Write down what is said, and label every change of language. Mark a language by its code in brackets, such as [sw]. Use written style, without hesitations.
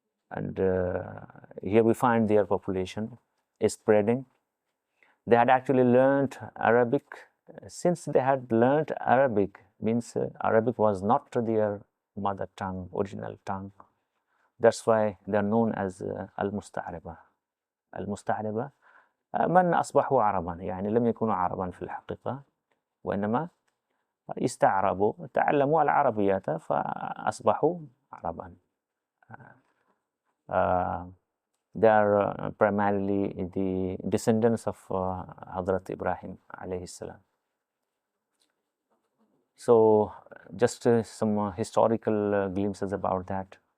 [en] And here we find their population is spreading. They had actually learned Arabic. Since they had learned Arabic, means Arabic was not their mother tongue, original tongue. That's why they are known as Al-Musta'riba. [ar] Al-Musta'riba من أصبحوا عربا، يعني لم يكونوا عربا في الحقيقة، وإنما استعربوا، تعلموا العربية فأصبحوا عربا. [en] They are primarily the descendants of Hazrat Ibrahim alayhi salam. So just some historical glimpses about that.